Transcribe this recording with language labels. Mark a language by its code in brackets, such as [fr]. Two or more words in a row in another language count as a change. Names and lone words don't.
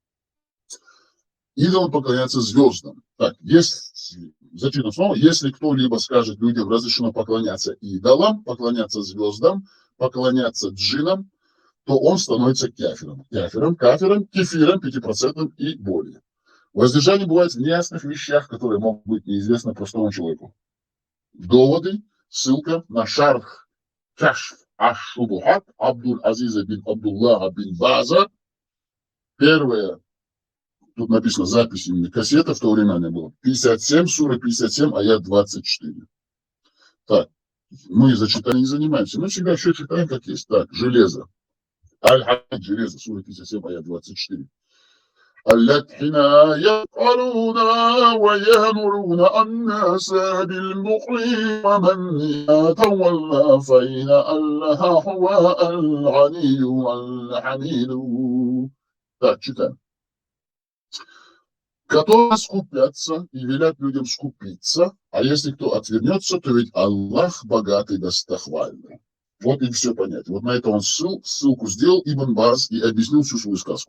[ru] Идолам поклоняться звездам. Так, зачем снова, если кто-либо скажет людям разрешено поклоняться идолам, поклоняться звездам, поклоняться джинам, то он становится кафиром, кефиром 5% и более. Воздержание бывает в неясных вещах, которые могут быть неизвестны простому человеку. Доводы, ссылка на шарх Кашф аш-Шубухат Абдуль-Азиза бин Абдуллаха бин База. Первая, тут написано запись именно кассета, в то время она была 57, сура 57, аят 24. Так, мы зачитанием не занимаемся, мы всегда все читаем как есть. Так, железо. Аль-Хадж, железо, сура 57, аят 24. [ar] الذين يفعلون ويأمرون الناس بالبخل ومن يتولى فإن الله هو الغني الحميد. [ru] Так, читаем. Которые скупятся и велят людям скупиться, а если кто отвернется, то ведь Аллах богатый достохвальный. Вот и все понятие. Вот на это он ссылку сделал Ибн Баз и объяснил всю свою сказку.